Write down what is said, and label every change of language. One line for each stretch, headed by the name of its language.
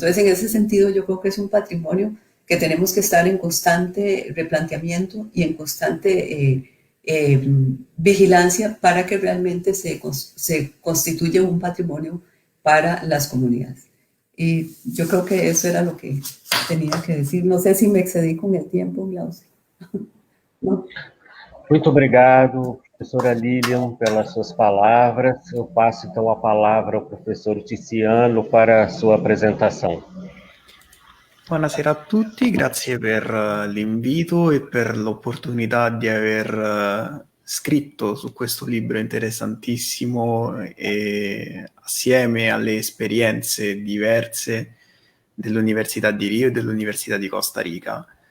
Spanish: Entonces, en ese sentido, yo creo que es un patrimonio que tenemos que estar en constante replanteamiento y en constante vigilancia para que realmente se constituya un patrimonio para las comunidades. Y yo creo que eso era lo que tenía que decir. No sé si me excedí con el tiempo, Glaucio. No.
Portuguese: Muito obrigado, professora Lilian, pelas suas palavras. Eu passo, então, a palavra ao professor Tiziano para a sua apresentação.
Italian: Buonasera a tutti, grazie per l'invito e per l'opportunità di aver scritto su questo libro interessantissimo e assieme alle esperienze diverse dell'Università di Rio e dell'Università di Costa Rica.